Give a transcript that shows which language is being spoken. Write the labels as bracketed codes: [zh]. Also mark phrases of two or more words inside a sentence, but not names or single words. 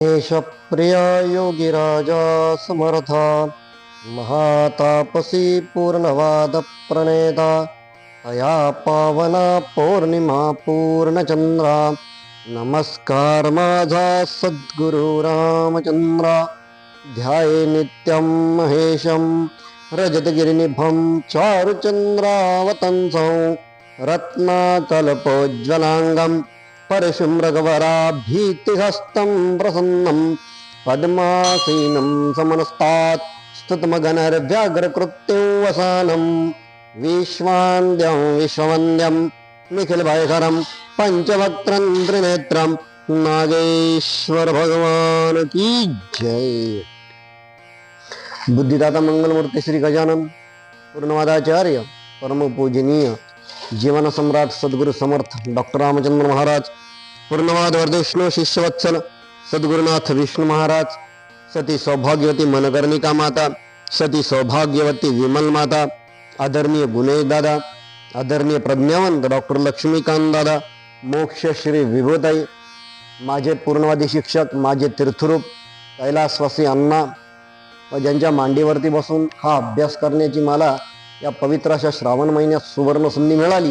[mr] प्रिया योगिराजा समर्था महातापसी पूर्णवाद प्रणेता तया पावना पौर्णिमा पूर्णचंद्रा नमस्कार माझा सद्गुरु रामचंद्रा [sa] ध्याये नित्यं महेशं रजतगिरिनिभं चारुचंद्रावतंसं रत्नाकल्पोज्ज्वलांगं परशुमृगवराभीतिहस्तं प्रसन्नं पद्मासीनं समनस्तात् स्तुतमगणर्व्याघ्रकृत्यो वसानं विश्वान्द्यं विश्ववन्द्यं निखिलभयकरं पंचवक्त्रं त्रिनेत्रं [hi] नागेश्वर भगवान की जय। [mr] बुद्धिदाता मंगलमूर्ती श्री गजानन पूर्णवादाचार्य परमपूजनीय जीवन सम्राट सद्गुरु समर्थ डॉक्टर रामचंद्र महाराज, पूर्णवाद वर्धिष्णू शिष्यवत्सल सद्गुरुनाथ विष्णु महाराज, सती सौभाग्यवती मनकर्णिका माता, सती सौभाग्यवती विमल माता, आदरणीय गुणेश दादा, आदरणीय प्रज्ञावंत डॉक्टर लक्ष्मीकांत दादा, मोक्ष श्री विभूताई, माझे पूर्णवादी शिक्षक, माझे तीर्थरूप कैलासवासी अण्णा व ज्यांच्या मांडीवरती बसून हा अभ्यास करण्याची मला या पवित्र अशा श्रावण महिन्यात सुवर्ण संधी मिळाली